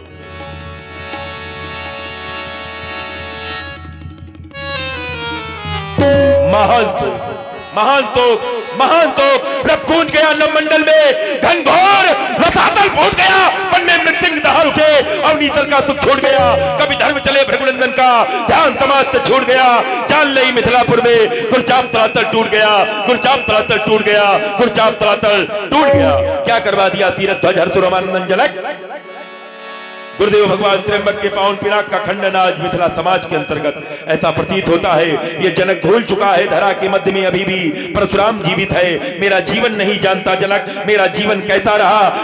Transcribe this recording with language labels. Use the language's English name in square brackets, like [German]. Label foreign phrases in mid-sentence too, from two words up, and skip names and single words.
[Hindi] महान तो रब गूंज गया नवमंडल में, घनघोर रसातल फूट गया, पन्ने में सिंह दहाड़ उठे और नीचल का सुख छोड़ गया। कभी धर्म चले भृगुनंदन का ध्यान तमात्र छूट गया। जान लई मिथिलापुर में गुरजाप तलातल टूट गया, गुरजाप तलातल टूट गया, गुरजाप तलातल टूट गया। क्या करवा दिया सीरत ध्वज हरसुरमानंदन जनक। गुरुदेव भगवान त्र्यंबक के पावन पिनाक का खंडन आज मिथिला समाज के अंतर्गत ऐसा प्रतीत होता है। ये जनक भूल चुका है, धरा के मध्य में अभी भी परशुराम जीवित है। मेरा जीवन नहीं जानता जनक, मेरा जीवन कैसा रहा।